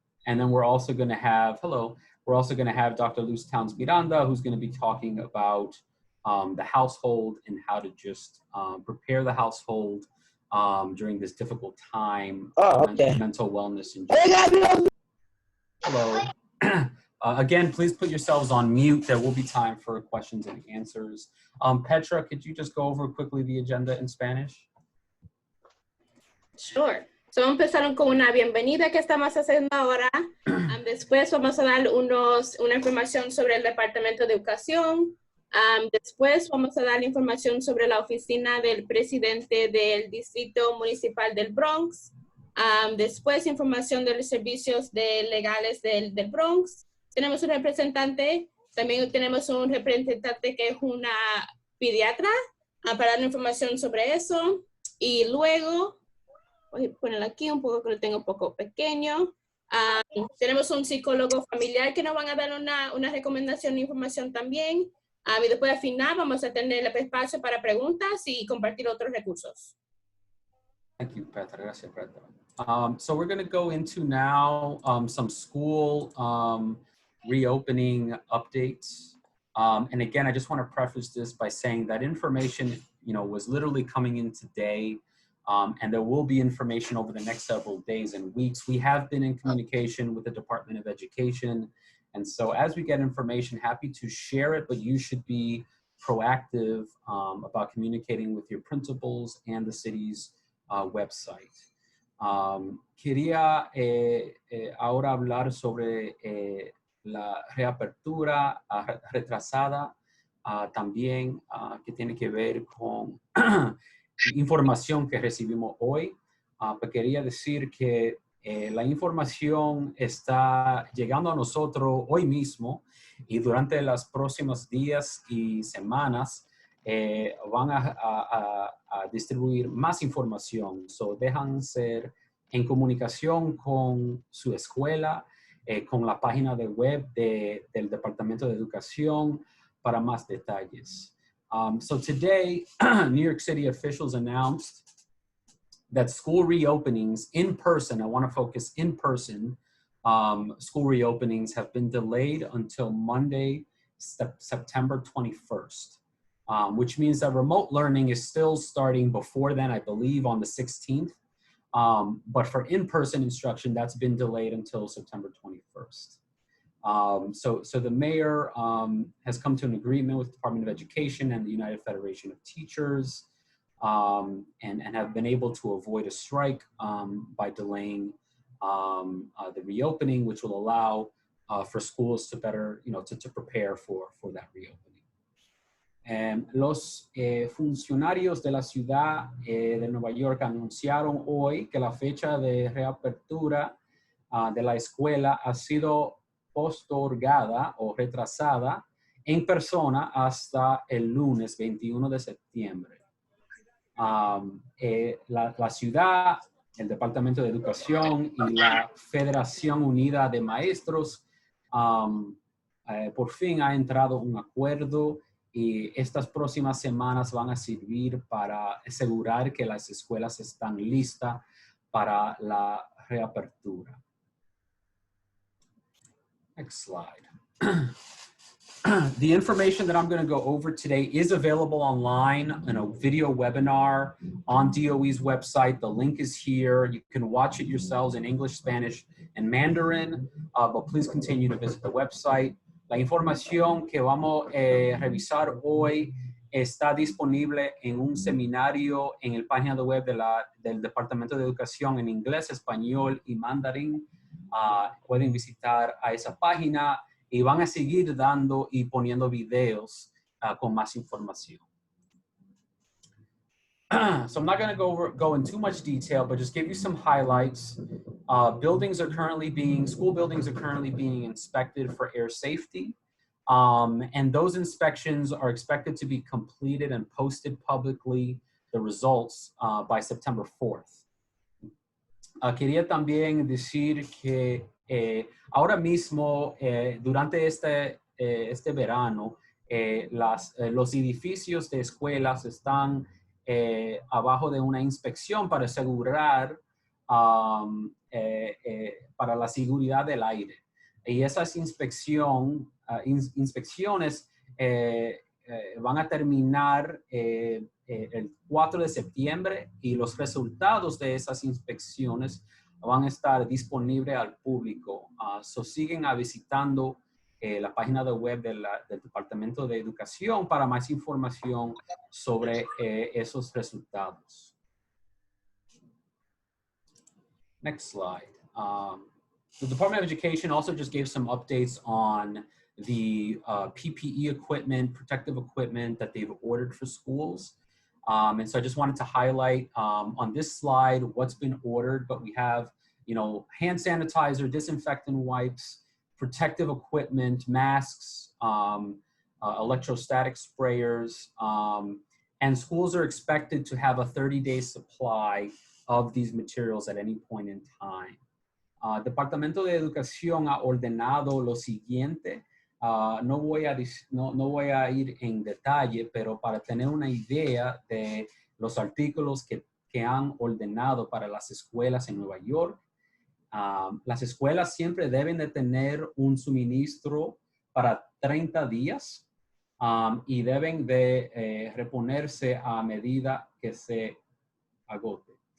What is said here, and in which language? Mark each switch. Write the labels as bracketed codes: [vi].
[en] And then we're also going to have, we're also going to have Dr. Luz Towns-Miranda, who's going to be talking about the household and how to just prepare the household during this difficult time. Mental wellness in general. Hello. Again, please put yourselves on mute. There will be time for questions and answers. Petra, could you just go over quickly the agenda in Spanish? Sure. [es] So empezaron con una bienvenida que estamos haciendo ahora. Después vamos a dar una información sobre el Departamento de Educación. Después vamos a dar información sobre la oficina del presidente del Distrito Municipal del Bronx. Después información de los servicios legales del Bronx. Tenemos un representante, también tenemos un representante que es una pediatra para dar información sobre eso. Y luego, voy a ponerlo aquí un poco que lo tengo un poco pequeño. Tenemos un psicólogo familiar que nos van a dar una recomendación de información también. Y después al final vamos a tener el espacio para preguntas y compartir otros recursos. [en] Thank you, Petra. [es] Gracias, [en] Petra. So we're going to go into now some school reopening updates. And again, I just want to preface this by saying that information, was literally coming in today. And there will be information over the next several days and weeks. We have been in communication with the Department of Education. And so as we get information, happy to share it, but you should be proactive about communicating with your principals and the city's website. [es] Quería ahora hablar sobre la reapertura retrasada, también que tiene que ver con información que recibimos hoy. Pero quería decir que la información está llegando a nosotros hoy mismo y durante los próximos días y semanas van a distribuir más información. So, dejan ser en comunicación con su escuela, con la página de web del Departamento de Educación para más detalles. [en] So today, New York City officials announced that school reopenings in person, I want to focus in person, school reopenings have been delayed until Monday, September 21st, which means that remote learning is still starting before then, I believe on the 16th. But for in-person instruction, that's been delayed until September 21st. So the mayor has come to an agreement with the Department of Education and the United Federation of Teachers, and have been able to avoid a strike by delaying the reopening, which will allow for schools to better, to prepare for that reopening. [es] Los funcionarios de la ciudad de Nueva York anunciaron hoy que la fecha de reapertura de la escuela ha sido postergada o retrasada en persona hasta el lunes 21 de septiembre. La ciudad, el Departamento de Educación y la Federación Unida de Maestros por fin ha entrado un acuerdo y estas próximas semanas van a servir para asegurar que las escuelas están listas para la reapertura. [en] Next slide. The information that I'm going to go over today is available online in a video webinar on DOE's website. The link is here. You can watch it yourselves in English, Spanish, and Mandarin, but please continue to visit the website. [es] La información que vamos a revisar hoy está disponible en un seminario en el página de web del Departamento de Educación en inglés, español y mandarín. Pueden visitar a esa página y van a seguir dando y poniendo videos con más información. [en] So I'm not going to go in too much detail, but just give you some highlights. School buildings are currently being inspected for air safety. And those inspections are expected to be completed and posted publicly, the results, by September 4th. [es] Quería también decir que ahora mismo, durante este verano, los edificios de escuelas están abajo de una inspección para asegurar para la seguridad del aire. Y esas inspecciones van a terminar el 4 de septiembre y los resultados de esas inspecciones van a estar disponibles al público. So siguen visitando la página de web del Departamento de Educación para más información sobre esos resultados. [en] Next slide. The Department of Education also just gave some updates on the PPE equipment, protective equipment that they've ordered for schools. And so I just wanted to highlight on this slide what's been ordered, but we have, hand sanitizer, disinfectant wipes, protective equipment, masks, electrostatic sprayers, and schools are expected to have a 30-day supply of these materials at any point in time. [es] Departamento de Educación ha ordenado lo siguiente. No voy a ir en detalle, pero para tener una idea de los artículos que han ordenado para las escuelas en Nueva York, las escuelas siempre deben de tener un suministro para 30 días y deben de reponerse a medida que se agote.